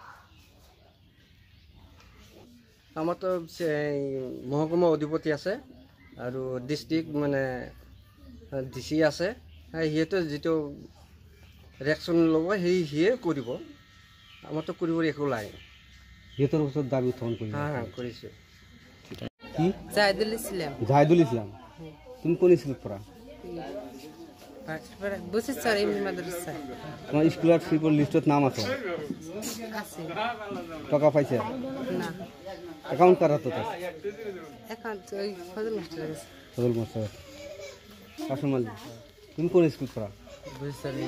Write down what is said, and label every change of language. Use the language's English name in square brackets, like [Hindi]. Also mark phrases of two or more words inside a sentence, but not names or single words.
[Assamese] আমাৰতো মহকুমা অধিপতি আছে আৰু ডিষ্ট্ৰিক্ট মানে DC আছে, সিহঁতে যিটো ৰিয়েকশ্যন ল'ব সিয়ে কৰিব। আমাৰতো কৰিব একো নাই। সিহঁতৰ ওচৰত দাবী উত্থাপন কৰিব? কৰিছোঁ। কি? জাহিদুল ইসলাম। জাহিদুল ইসলাম। তুমি কোন স্কুলত পঢ়া? [Bangla] বুঝিছারি মাদ্রাসা। তোমার স্কলারশিপের লিস্টত নাম আছে? আছে। টাকা পাইছে? না। অ্যাকাউন্ট কার হাতত আছে? অ্যাকাউন্ট ওই ফজল মাস্টার আছে। ফজল মাস্টার। কাসুম আলী, তুমি কোন স্কুল পড়া? বুঝিছারি।